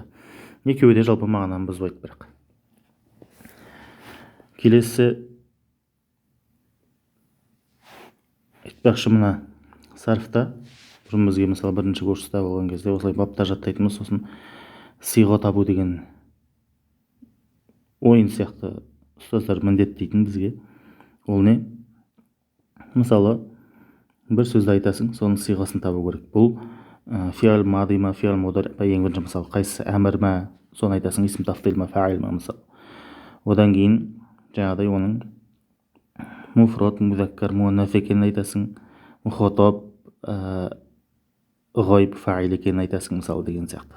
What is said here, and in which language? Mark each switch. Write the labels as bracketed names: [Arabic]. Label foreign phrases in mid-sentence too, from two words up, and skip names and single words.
[Kazakh] Екеуі де жалпы мағынаны бұзбайды бірақ. Келесі айтпақшы, мына сарфта бұрын бізге мысалы бірінші курста болған кезде осылай бапта жаттайтынбыз, сосын сиға табу деген ойын сияқты ұстаздар міндеттейтін бізге. Ол не? Мысалы бір сөзді айтасың, соның сиғасын табу керек. Бұл [Arabic] فعل ماض [Kazakh] ма, [Arabic] فعل مضارع [Kazakh] ма, ең бірінші мысалы қайсысы әмір ма, соны айтасың, [Arabic] اسم تفضيل [Kazakh] ма, фа'ил ма мысалы. Одан кейін жаңағыдай оның [Arabic] مفرد، مذكر، مؤنث [Kazakh] екенін айтасың, [Arabic] مخاطب، غائب، فاعل [Kazakh] екенін айтасың мысалы деген сияқты.